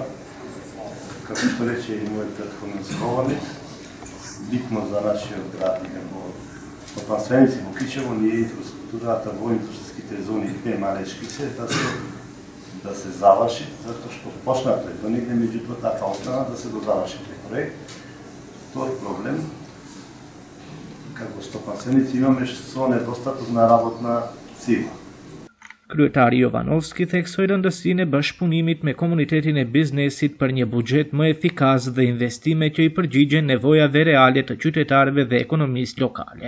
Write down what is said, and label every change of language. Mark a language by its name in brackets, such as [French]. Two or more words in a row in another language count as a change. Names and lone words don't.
[Macedonian] Како што рече и мојот претходен говорник, битно за нашиот град и како стопанственици во Кичево, ние инфраструктурата во индустријските зони малечки се да се заврши, затоа што почнато е до негде, меѓутоа така остана да се дозаврши тој проект. Тој проблем, како стопанственици имаме со недостаток на работна сила. [Albanian] Kryetari Jovanovski theksoi rëndësinë e bashkëpunimit me komunitetin e biznesit për një buxhet më efikas dhe investime që i përgjigjen nevojave reale të qytetarëve dhe ekonomisë lokale.